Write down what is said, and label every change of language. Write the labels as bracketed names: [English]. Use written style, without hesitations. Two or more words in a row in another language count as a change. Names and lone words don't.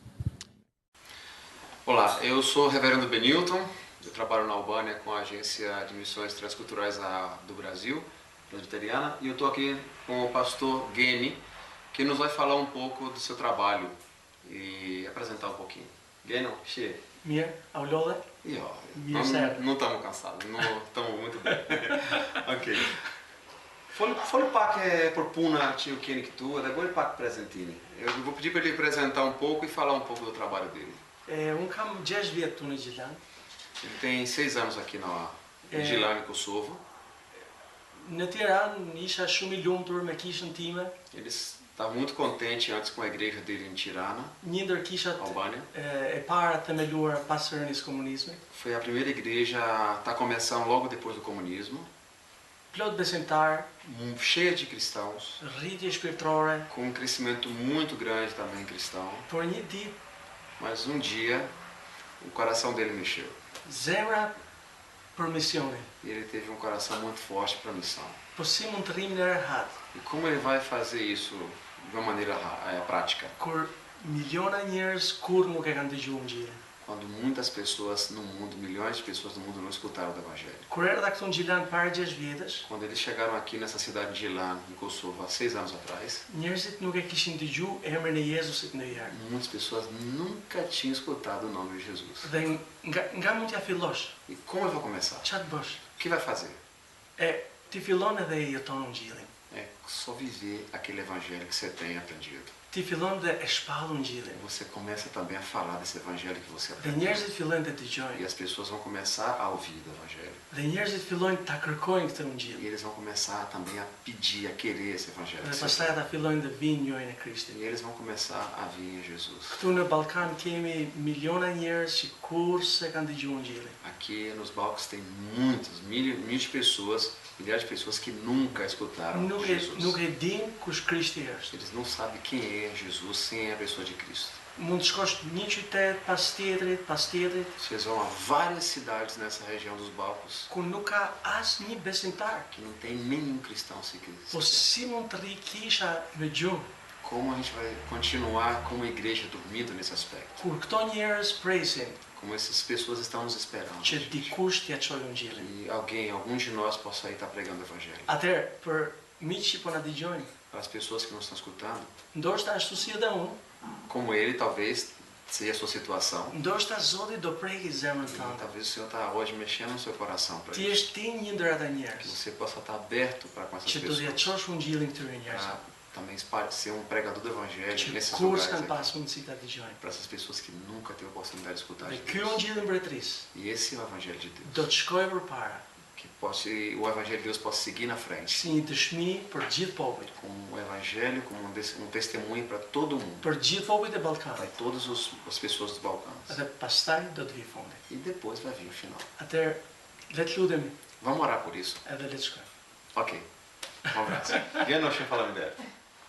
[Portuguese] Olá, eu sou o reverendo Benilton, eu trabalho na Albânia com a Agência de Missões Transculturais do Brasil, presbiteriana, e eu estou aqui com o pastor Geni, que nos vai falar um pouco do seu trabalho e apresentar um pouquinho. Geni, cheio. [Albanian] Meer ouloda? Ja, [Portuguese] não estamos cansados, não estamos muito bem. Ok. Fala pak por puna tio Kenny que tu, agora ele pak presentini. Eu vou pedir para ele apresentar um pouco e falar um pouco do trabalho dele. [Albanian] Kam 10 vjet tu në Gjilan. [Portuguese] Ele tem 6 anos aqui na Gjilan, em Kosovo. [Albanian] Në Tiranë isha shumë I lumtur me kishën time. [Portuguese] Ele está muito contente antes com a igreja dele em Tirana, [Albanian] Një ndër kishat [Portuguese] Albânia. [Albanian] E para themeluar pas rënies së komunizmit. [Portuguese] Foi a primeira igreja, está começando logo depois do comunismo, [Albanian] Plot besimtar, [Portuguese] cheia de cristãos, [Albanian] rritje shpirtërore, [Portuguese] com um crescimento muito grande também cristão. [Albanian] por një ditë [Portuguese] Mas um dia o coração dele mexeu [Albanian] zemra për misionin. [Portuguese] e ele teve um coração muito forte para a missão. [Albanian] Po si mund të rrim në rehat, [Portuguese] E como ele vai fazer isso de uma maneira prática? [Albanian] kur miliona njerëz kur nuk e kanë dëgjuar Ungjillin. [Portuguese] Quando muitas pessoas no mundo, milhões de pessoas no mundo não escutaram do Evangelho. [Albanian] Kur erdha këtu në Gjilan para 6 vjetësh, [Portuguese] Quando eles chegaram aqui nessa cidade de Gjilan, em Kosovo, há 6 anos atrás, [Albanian] njerëzit nuk e kishin dëgjuar emrin e Jezusit ndonjëherë. [Portuguese] muitas pessoas nunca tinham escutado o nome de Jesus. [Albanian] Dhe nga mund t'ja fillosh, [Portuguese] E como ele vai começar? [Albanian] ç'a të bësh? [Portuguese] O que vai fazer? [Albanian] Ti fillon edhe e jeton Ungjillin. [Portuguese] É só viver aquele Evangelho que você tem aprendido. [Albanian] Ti fillon dhe e shpall Ungjillin. [Portuguese] Você começa também a falar desse Evangelho que você [Albanian] Dhe [Portuguese] aprendeu. [Albanian] njerëzit fillojnë të [Portuguese] E [Albanian] dëgjojnë. [Portuguese] as pessoas vão começar a ouvir do Evangelho. [Albanian] Dhe njerëzit fillojnë ta kërkojnë këtë [Portuguese] E [Albanian] Ungjillin. [Portuguese] eles vão começar também a pedir, a querer esse Evangelho. [Albanian] Dhe [Portuguese] que você [Albanian] pastaj [Portuguese] tem. [Albanian] ata fillojnë të vinë njërin e Krishtit. [Portuguese] E eles vão começar a vir em Jesus. [Albanian] Këtu në Ballkan kemi miliona njerëz që kurrë se kanë dëgjuar Ungjillin. [Portuguese] Aqui nos Balcãs tem muitas, milhões de pessoas, milhares de pessoas que nunca escutaram [Albanian] Nuk [Portuguese] Jesus. [Albanian] e din kush Krishti është. [Portuguese] Eles não sabem quem é Jesus sem a pessoa de Cristo. [Albanian] Mund të shkosh një qytet pas tjetrit, [Portuguese] Vocês vão a várias cidades nessa região dos Balcãs [Albanian] ku nuk ka asnjë besimtar. [Portuguese] que não tem nenhum cristão sequer. [Albanian] Po si mund të rri kisha me gjuhë? [Portuguese] como a gente vai continuar como igreja dormindo nesse aspecto. [Albanian] Kur këto njerëz presin [Portuguese] Como essas pessoas estão nos esperando. [Albanian] që [Portuguese] gente. [Albanian] dikush t'ia çojë Ungjillin. [Portuguese] E algum de nós possa aí estar pregando o evangelho. [Albanian] Atëherë, për miqtë që po na dëgjojnë, [Portuguese] Para as pessoas que não estão escutando, [Albanian] ndoshta ashtu si edhe unë, [Portuguese] como ele, talvez seja a sua situação. [Albanian] ndoshta Zoti do preki zemrën [Portuguese] E [Albanian] tënde. [Portuguese] talvez o Senhor está hoje mexendo no seu coração para [Albanian] Ti [Portuguese] isso. [Albanian] jesh ti një ndër ata [Portuguese] Que [Albanian] njerëz [Portuguese] você possa estar aberto para com essas [Albanian] që do t'ia [Portuguese] pessoas. [Albanian] çosh Ungjillin këtyre njerëzve, [Portuguese] Para também ser um pregador do evangelho [Albanian] që [Portuguese] nesses [Albanian] kur [Portuguese] lugares. [Albanian] s'kan [Portuguese] Aqui, [Albanian] pas mundësi ta dëgjojnë. [Portuguese] para essas pessoas que nunca teve a oportunidade de escutar [Albanian] Dhe [Portuguese] de [Albanian] ky [Portuguese] Deus. [Albanian] Ungjilli i mbretërisë [Portuguese] E esse é o evangelho de [Albanian] do [Portuguese] Deus. [Albanian] të shkojë përpara [Portuguese] Que o evangelho de Deus possa seguir na frente. [Albanian] si një dëshmi për gjithë popullin, [Portuguese] Como um evangelho, como um testemunho para todo mundo. [Albanian] për gjithë popujt e [Portuguese] Para [Albanian] Ballkanit. [Portuguese] todas as pessoas dos Balcãs. [Albanian] Edhe pastaj do të vi fundi. [Portuguese] E depois vai vir o final. [Albanian] Atëherë, le të lutemi [Portuguese] Vamos orar por isso? [Albanian] edhe le të shkojmë. [Portuguese] Ok. Um abraço. Geno, deixa eu falar ideia.